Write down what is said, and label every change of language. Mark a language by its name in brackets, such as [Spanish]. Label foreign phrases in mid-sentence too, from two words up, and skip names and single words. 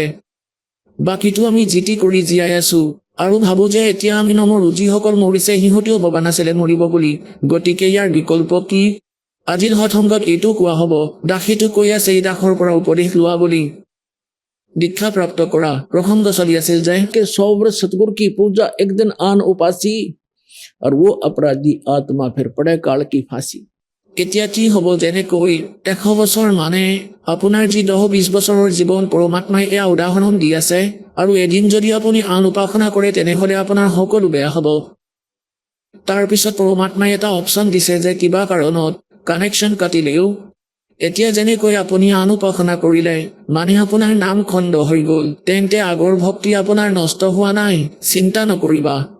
[Assamese] বাকীটো আমি জিতি কৰি জীয়াই আছো আৰু ভাবো যে এতিয়া আমি নমৰো। যিসকল মৰিছে সিহঁতেও ভবা নাছিলে মৰিব বুলি। গতিকে ইয়াৰ বিকল্প কি? আজিৰ সৎসংগত এইটো কোৱা হ'ব, দাসীটো কৈ আছে এই দাসৰ পৰা উপদেশ লোৱা বুলি। দীক্ষা প্ৰাপ্ত কৰা প্ৰসংগ চলি আছিল যে [Hindi] कि 100 वर्ष सतगुरु की पूजा एक दिन आन उपासी और वो अपराधी आत्मा फिर पड़े काल की फांसी। [Assamese] কেতিয়া কি হ'ব? যেনেকৈ 100 বছৰ মানে আপোনাৰ যি 10-20 বছৰৰ জীৱন, পৰমাত্মাই এয়া উদাহৰণ দি আছে। আৰু এদিন যদি আপুনি আন উপাসনা কৰে তেনেহ'লে আপোনাৰ সকলো বেয়া হ'ব। তাৰপিছত পৰমাত্মাই এটা অপশ্যন দিছে যে কিবা কাৰণত কানেকশ্যন কাটিলেও, এতিয়া যেনেকৈ আপুনি আন উপাসনা কৰিলে মানে আপোনাৰ নাম খণ্ড হৈ গ'ল, তেন্তে আগৰ ভক্তি আপোনাৰ নষ্ট হোৱা নাই, চিন্তা নকৰিবা।